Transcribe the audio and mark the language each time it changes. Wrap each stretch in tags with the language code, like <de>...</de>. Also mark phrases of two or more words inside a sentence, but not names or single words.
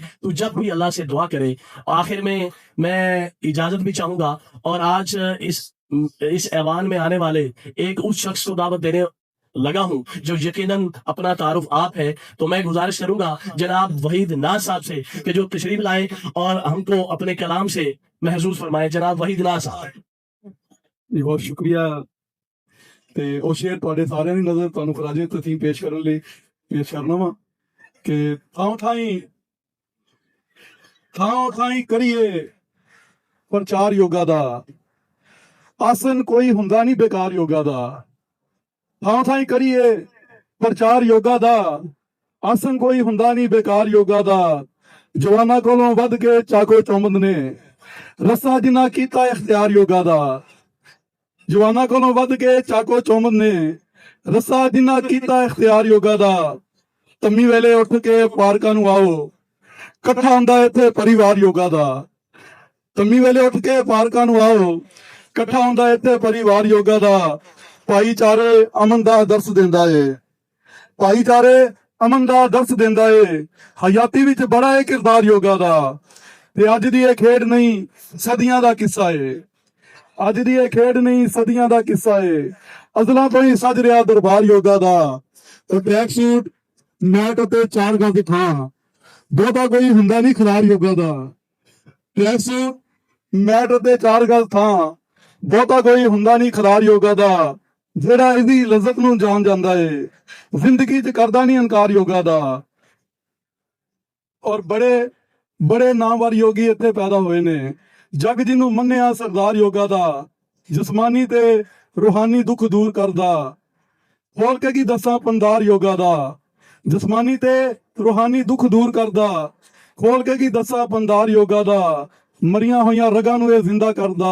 <hi>तू जब भी अल्लाह से दुआ करे। आखिर में मैं इजाजत भी चाहूंगा और आज इस ऐवान में आने वाले एक उस शख्स को दावत देने लगा हूं जो यकीनन अपना तारुफ आप है। तो मैं गुजारिश करूंगा जनाब वहीद नाज साहब से कि जो तशरीफ लाए और हमको अपने कलाम से महसूस फरमाए। जनाब वहीद नाज साहब। बहुत शुक्रिया।</hi> <pa>ਤੇ ਉਹ ਸ਼ੇਰ ਤੁਹਾਡੇ ਸਾਰਿਆਂ ਦੀ ਨਜ਼ਰ ਤੁਹਾਨੂੰ ਖਰਾਜੇ ਤਸੀਮ ਪੇਸ਼ ਕਰਨ ਲਈ ਪੇਸ਼ ਕਰਨਾ ਵਾ ਕਿ ਥਾਂ ਥਾਂ ਕਰੀਏ ਪ੍ਰਚਾਰ ਯੋਗਾ ਦਾ, ਆਸਨ ਕੋਈ ਹੁੰਦਾ ਨਹੀਂ ਬੇਕਾਰ ਯੋਗਾ ਦਾ। ਥਾਂ ਕਰੀਏ ਪ੍ਰਚਾਰ ਯੋਗਾ ਦਾ, ਆਸਨ ਕੋਈ ਹੁੰਦਾ ਨਹੀਂ ਬੇਕਾਰ ਯੋਗਾ ਦਾ। ਜਵਾਨਾਂ ਕੋਲੋਂ ਵੱਧ ਕੇ ਚਾਕੋ ਚੌਮਦ ਨੇ, ਰਸਾ ਜਿਨ੍ਹਾਂ ਕੀਤਾ ਇਖਤਿਆਰ ਯੋਗਾ ਦਾ। ਜਵਾਨਾਂ ਕੋਲੋਂ ਵੱਧ ਕੇ ਚਾਕੋ ਚੌਮਦ ਨੇ, ਰੱਸਾ ਜਿਨ੍ਹਾਂ ਕੀਤਾ ਇਖ਼ਤਿਆਰ ਯੋਗਾ ਦਾ। ਤੰਮੀ ਵੇਲੇ ਉੱਠ ਕੇ ਪਾਰਕਾਂ ਨੂੰ ਆਓ, ਕੱਠਾ ਹੁੰਦਾ ਇੱਥੇ ਪਰਿਵਾਰ ਯੋਗਾ ਦਾ। ਤੰਮੀ ਵੇਲੇ ਉੱਠ ਕੇ ਪਾਰਕਾਂ ਨੂੰ ਆਓ, ਕੱਠਾ ਹੁੰਦਾ ਇੱਥੇ ਪਰਿਵਾਰ ਯੋਗਾ ਦਾ। ਭਾਈਚਾਰੇ ਅਮਨ ਦਾ ਦਰਸ ਦੇਂਦਾ ਹੈ, ਭਾਈਚਾਰੇ ਅਮਨ ਦਾ ਦਰਸ ਦੇਂਦਾ ਹੈ। ਹਯਾਤੀ ਵਿੱਚ ਬੜਾ ਹੈ ਕਿਰਦਾਰ ਯੋਗਾ ਦਾ। ਤੇ ਅੱਜ ਦੀ ਇਹ ਖੇਡ ਨਹੀਂ ਸਦੀਆਂ ਦਾ ਕਿੱਸਾ ਹੈ, ਅੱਜ ਦੀ ਇਹ ਖੇਡ ਨਹੀਂ ਸਦੀਆਂ ਦਾ ਕਿੱਸਾ ਏ। ਅਜ਼ਲਾਂ ਤੋਂ ਹੀ ਸਜ ਰਿਹਾ ਦਰਬਾਰ ਯੋਗਾ ਦਾ। ਟਰੈਕ ਸੂਟ ਮੈਟ ਅਤੇ 4 ਗਜ਼ ਥਾਂ, ਬਹੁਤਾ ਕੋਈ ਹੁੰਦਾ ਨਹੀਂ ਖਿਲਾਰ ਯੋਗਾ ਦਾ। ਟਰੈਕ ਸੂਟ ਮੈਟ ਅਤੇ 4 ਗਜ਼ ਥਾਂ, ਬਹੁਤਾ ਕੋਈ ਹੁੰਦਾ ਨਹੀਂ ਖਿਲਾਰ ਯੋਗਾ ਦਾ। ਜਿਹੜਾ ਇਹਦੀ ਲਜ਼ਤ ਨੂੰ ਜਾਣ ਜਾਂਦਾ ਏ, ਜ਼ਿੰਦਗੀ 'ਚ ਕਰਦਾ ਨਹੀਂ ਇਨਕਾਰ ਯੋਗਾ ਦਾ। ਔਰ ਬੜੇ ਨਾਮਵਰ ਯੋਗੀ ਇੱਥੇ ਪੈਦਾ ਹੋਏ ਨੇ। ਜੱਗ ਜਿਨ੍ਹਾਂ ਮੰਨਿਆ ਸਰਦਾਰ ਯੋਗਾ ਦਾ, ਜਿਸਮਾਨੀ ਤੇ ਰੂਹਾਨੀ ਦੁੱਖ ਦੂਰ ਕਰਦਾ। ਖੋਲ੍ਹ ਕੇ ਕੀ ਦੱਸਾਂ ਪੰਦਾਰ ਯੋਗਾ ਦਾ, ਜਿਸਮਾਨੀ ਤੇ ਰੂਹਾਨੀ ਦੁੱਖ ਦੂਰ ਕਰਦਾ। ਖੋਲ੍ਹ ਕੇ ਕੀ ਦੱਸਾਂ ਪੰਦਾਰ ਯੋਗਾ ਦਾ, ਮਰਿਆ ਹੋਇਆ ਰਗਾਂ ਨੂੰ ਇਹ ਜਿੰਦਾ ਕਰਦਾ।</pa>